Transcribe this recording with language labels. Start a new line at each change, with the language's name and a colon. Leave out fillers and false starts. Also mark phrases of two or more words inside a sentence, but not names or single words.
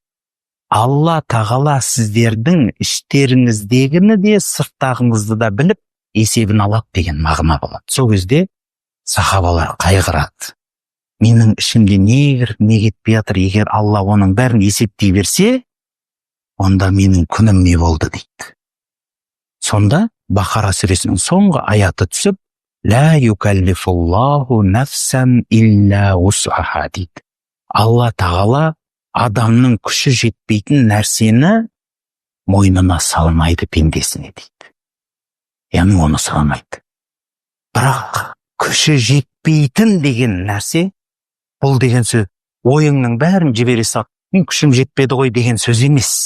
Kazakh: Алла тағала сіздердің іштеріңіздегіні де сырттағыңызды да біліп есебін алады деген мағына болады. Сол кезде сахабалар қайғырады. Менің ішімде не кетпей жатыр, егер Алла оның бәрін есептей берсе, онда менің күнім не болды дейді. Сонда Бақара сүресінің соңғы аяты түсіп,
Arabic: لا يكلف الله نفسا إلا وسعها дейді.
Kazakh: Алла тағала адамның күші жетпейтін нәрсені мойнына салмайды пендесіне дейді. яғни оны сұрамайды. Бірақ күші жетпейтін деген нәрсе, бұл деген сөз ойыңның бәрін жібере сал, мен күшім жетпеді ғой деген сөз емес.